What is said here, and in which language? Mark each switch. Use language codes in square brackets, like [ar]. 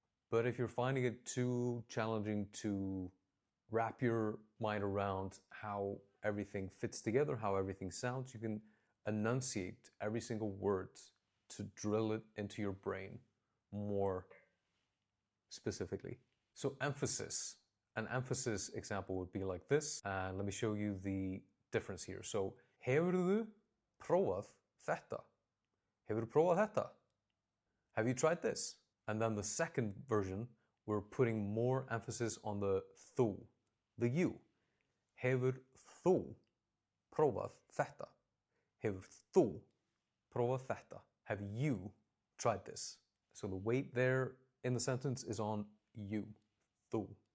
[en] But if you're finding it too challenging to wrap your mind around how everything fits together, how everything sounds, you can enunciate every single word to drill it into your brain more specifically. So emphasis, an emphasis example would be like this, and let me show you the difference here. [is] So, hefurðu prófað þetta? Hefurðu prófað þetta? [en] Have you tried this? And then the second version, we're putting more emphasis on the þú, the you. [is] Hefur þú prófað þetta? Hefur þú prófað þetta? [en] Have you tried this? So the weight there in the sentence is on you, þú.